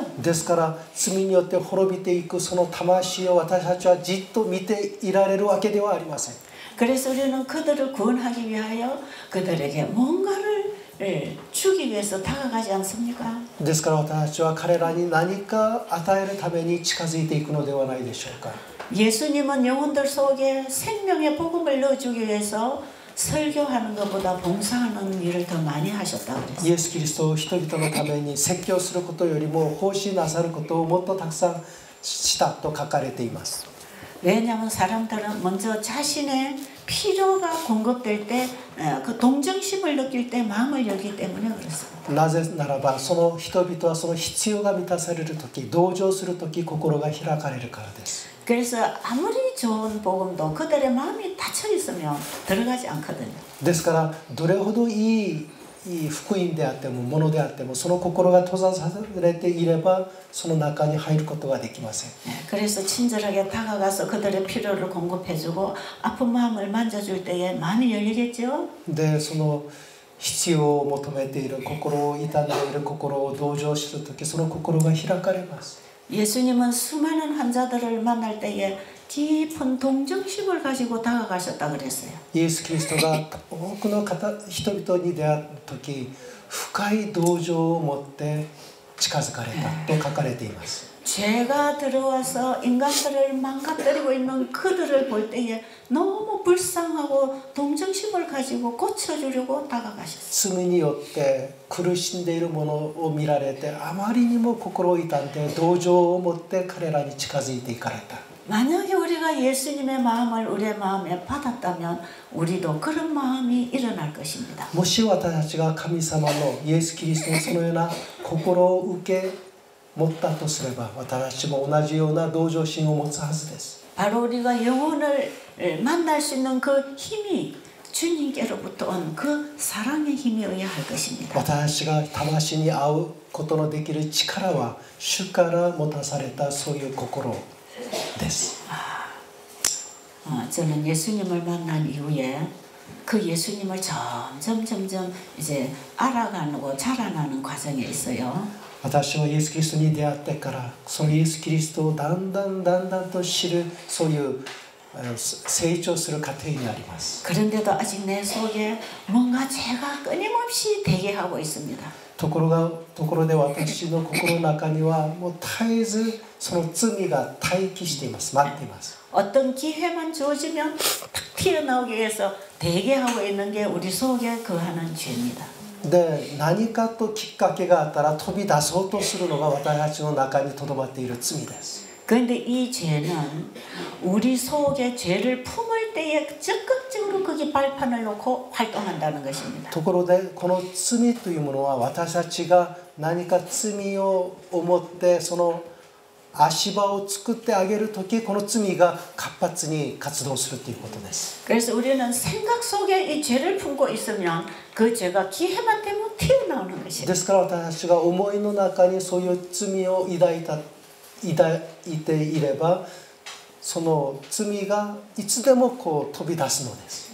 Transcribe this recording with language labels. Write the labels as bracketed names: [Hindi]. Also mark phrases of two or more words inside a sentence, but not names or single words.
[Japanese] ですから罪によって滅びていくその魂を私たちはじっと見ていられるわけではありません。 [Korean] 그래서 우리는 그들을 구원하기 위하여 그들에게 뭔가를 주기 위해서 다가가지 않습니까? [Japanese] ですから私たちは彼らに何か与えるために近づいていくのではないでしょうか。 [Korean] 예수님은 영혼들 속에 생명의 복음을 넣어주기 위해서 설교하는 것보다 봉사하는 일을 더 많이 하셨다고 그랬어요. [Japanese] イエス・キリストを人々のために説教することよりも奉仕なさることをもっとたくさんしたと書かれています。 [Korean] 왜냐하면 사람들은 먼저 자신의 필요가 공급될 때 그 동정심을 느낄 때 마음을 열기 때문에 그렇습니다. [Japanese] なぜならばその人々はその必要が満たされるとき、同情するとき心が開かれるからです。 [Korean] 그래서 아무리 좋은 복음도 그들의 마음이 닫혀 있으면 들어가지 않거든요. [Japanese] ですからどれほどいい福音であってもものであってもその心が閉ざされていればその中に入ることができません。 [Korean] 그래서 친절하게 다가가서 그들의 필요를 공급해주고 아픈 마음을 만져줄 때에 마음이 열리겠죠. [Japanese] でその必要を求めている心を痛んでいる心を同情するときその心が開かれます。 [Korean] 예수님은 수많은 환자들을 만날 때에 깊은 동정심을 가지고 다가가셨다 그랬어요. [Japanese] イエス・キリストが多くの人々に出会うとき深い同情を持って近づかれたと書かれています。 [Korean] 죄가 들어와서 인간들을 망가뜨리고 있는 그들을 볼 때에 너무 불쌍하고 동정심을 가지고 고쳐주려고 다가가셨어요. [Japanese] 罪によって苦しんでいるものを見られてあまりにも心を痛んで同情を持って彼らに近づいていかれた。 [Korean] 만약에 우리가 예수님의 마음을 우리의 마음에 받았다면 우리도 그런 마음이 일어날 것입니다. [Japanese] もし私たちが神様のイエス・キリストのそのような心を受け持ったとすれば私たちも同じような同情心を持つはずです。 [Korean] 바로 우리가 영혼을 만날 수 있는 그 힘이 주님께로부터 온 그 사랑의 힘이어야 할 것입니다. [Japanese] 私たちが魂に会うことのできる力は主から持たされたそういう心です。 [Korean] 저는 예수님을 만난 이후에 그 예수님을 점점 이제 알아가고 자라나는 과정에 있어요. [Japanese] 私はイエス・キリストに出会ってからそのイエス・キリストをだんだんと知るそういう成長する過程にあります。 [Korean] 그런데도 아직 내 속에 뭔가 죄가 끊임없이 대기하고 있습니다. [Japanese] ところで私の心の中にはもう絶えずその罪が待機しています。待っています。 [Korean] 어떤 기회만 주어지면 탁 튀어나오기 위해서 대기하고 있는 게 우리 속에 거하는 죄입니다. [Japanese] で何かときっかけがあったら飛び出そうとするのが私たちの中にとどまっている罪です。 [Korean] 그런데 이 죄는 우리 속에 죄를 품을 때에 적극적으로 거기 발판을 놓고 활동한다는 것입니다. [Japanese] ところでこの罪というものは私たちが何か罪を思ってその足場を作ってあげるときこの罪が活発に活動するということです。 [Korean] 그래서 우리는 생각 속에 이 죄를 품고 있으면 그 죄가 기회만 되면 튀어나오는 [Japanese] で [Korean] 것입니다. [Japanese] すから私たちが思いの中にそういう罪を抱いていればその罪がいつでもこう飛び出すのです。